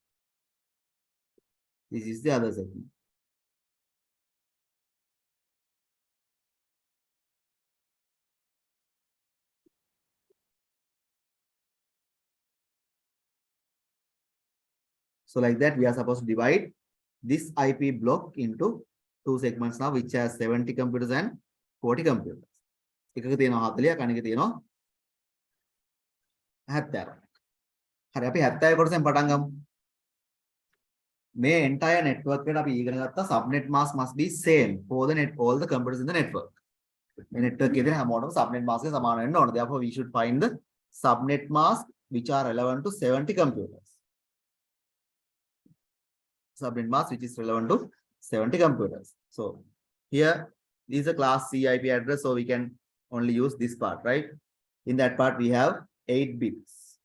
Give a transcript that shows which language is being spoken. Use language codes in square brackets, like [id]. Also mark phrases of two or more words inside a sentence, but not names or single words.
[en] This is the other segment. So like that, we are supposed to divide this IP block into two segments now, which has 70 computers and 40 computers. [si] එකක තියෙනවා 40ක් අනික තියෙනවා 70ක්. හරි අපි 70 කොටසෙන් පටන් ගමු. මේ [en] entire network [si] එකට අපි ඉගෙන ගත්තා [en] subnet mask must be same for the net all the computers in the network. [si] මේ network එකේ තියෙන හැමෝටම [en] subnet mask [si] එක සමාන වෙන්න ඕනේ. [en] Therefore we should find the subnet mask which are relevant to 70 computers. Subnet mask which is relevant to 70 computers. So here is a class C IP address, so we can only use this part, right? In that part we have 8 bits.